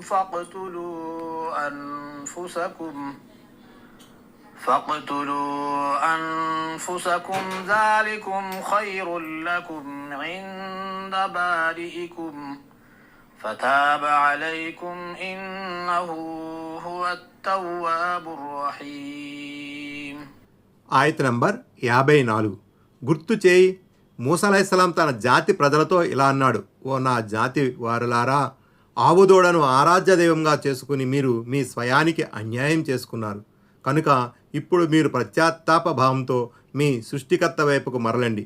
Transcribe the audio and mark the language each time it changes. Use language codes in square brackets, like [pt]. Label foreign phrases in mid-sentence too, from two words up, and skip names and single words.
[ar] فاقتلوا أنفسكم ذلكم خير لكم عند بارئكم فتاب عليكم إنه هو التواب الرحيم. [te] ఆయత్ నంబర్ 54. గుర్తు చేయి, మూసా అలైహిస్సలాం తన జాతి ప్రజలతో ఇలా అన్నాడు: ఓ నా జాతి వారులారా, ఆవుదోడను ఆరాధ్య దైవంగా చేసుకుని మీరు మీ స్వయానికి అన్యాయం చేసుకున్నారు. కనుక ఇప్పుడు మీరు పశ్చాత్తాప భావంతో మీ సృష్టికర్త వైపుకు మరలండి.